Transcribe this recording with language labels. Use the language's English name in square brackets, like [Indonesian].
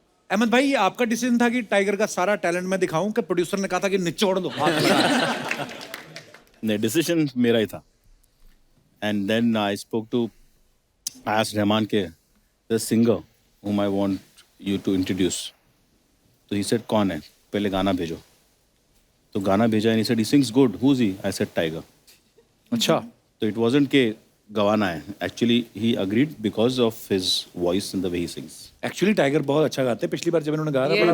[Hindi] अहमद भाई, ये आपका डिसीजन था कि टाइगर का सारा टैलेंट मैं दिखाऊं कि प्रोड्यूसर ने कहा था कि निचोड़ दो? नहीं, डिसीजन मेरा ही था। [English] And then I spoke to, I asked Rahman के the singer whom I want you to introduce. [Hindi] तो [English] he said [Hindi] कौन है, पहले गाना भेजो। तो गाना भेजा [English] and he said he sings good. Who's he? I said Tiger. [Hindi] अच्छा, [English] तो it wasn't [Hindi] के गवाना है, [English] actually he agreed because of his voice and the way he sings. [Hindi] Actually tiger बहुत अच्छा गाते हैं। पिछली बार जब इन्होंने गाया था,